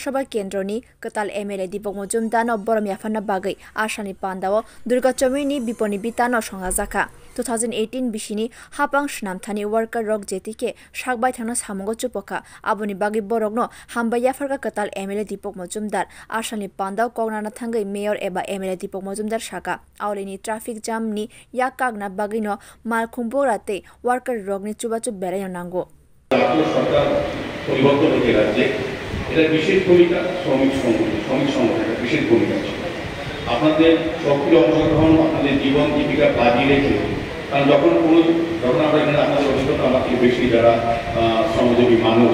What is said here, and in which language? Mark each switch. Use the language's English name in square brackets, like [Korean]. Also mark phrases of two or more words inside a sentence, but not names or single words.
[Kok Borok] Sabha Kendroni Katal MLA Dipok Mojumdar Borom Yafana bagai Ashani Pandao Durga Chomini Biponi Bitano Songazaka 2018 bishini hapang shnamthani worker rok jetike shakbai thangna samungo chupoka aboni bagi borokno hambaya farka katal MLA Dipok Mojumdar Ashani Pandao kognana thangai mayor eba MLA Dipok Mojumdar shaka aulini [English] traffic jam [Kok Borok] ni yakagna bagi no malkhumbo rate worker rogni chubachu berayo nango [Bangla] সরকার পরিবর্তন হতে রাজ্যে এটা বিশেষ ভূমিকা শ্রমিক সংগঠনের বিশেষ ভূমিকা ছিল আপনাদের সক্রিয় অংশগ্রহণ আপনাদের জীবন জীবিকা বাজি রেখে কারণ যখন আমরা এখানে আপনাদের অভিজ্ঞতা আমাকে বেশি যারা শ্রমজীবী মানুষ